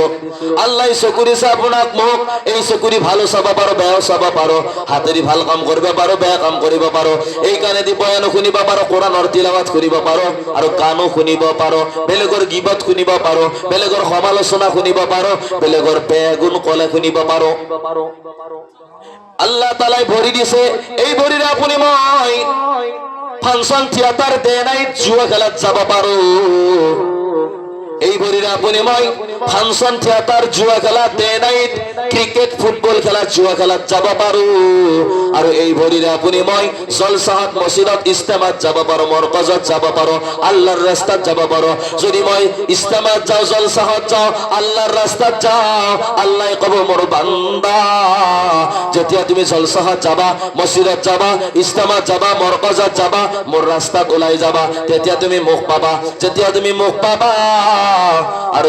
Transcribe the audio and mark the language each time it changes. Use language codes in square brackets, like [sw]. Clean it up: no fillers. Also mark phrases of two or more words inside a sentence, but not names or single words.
[as] আল্লাহ চকু দিছে আপোনাক মোক, এই চকুৰি ভালো চাব পাৰো, বেয়াও চাব পাৰো, হাতেদি ভাল কাম কৰিব পাৰো, বেয়া কাম কৰিব পাৰো, এই কাণেদি বয়ান শুনিব পাৰো, কোৰআনৰ তিলাৱাত শুনিব পাৰো, আৰু গানো শুনিব পাৰো, বেলেগৰ গীবত শুনিব পাৰো, বেলেগৰ সমালোচনা শুনিব পাৰো, বেলেগৰ বেয়া গুণ কলে শুনিব পাৰো। আল্লাহ তাআলাই ভৰি দিছে, এই ভৰিৰে আপুনি মই [en] function theatre day night [as] জুৱা খেলাত যাব পাৰো, এই ভরিরে আপনি মই [en] function theatre [as] জুয়া খেলা [en] day night cricket football [as] খেলা জুয়া খেলা যাব পাৰো আৰু এই ভৰিৰে আপুনি মই জলসাহাত মসজিদত ইস্তেমাত যাব পাৰো মৰকজত যাব পাৰো আল্লাহৰ ৰাস্তাত যাব পাৰো যদি মই ইস্তেমাত যাওঁ জলসাহাত যাওঁ আল্লাহৰ ৰাস্তাত যাওঁ আল্লাহে ক'ব মোৰ বান্দা যেতিয়া তুমি জলসাহাত যাবা মসজিদত যাবা ইস্তেমাত যাবা মৰকজত যাবা মোৰ ৰাস্তাত ওলাই যাবা তেতিয়া তুমি মুখ পাবা যেতিয়া তুমি মুখ পাবা আৰু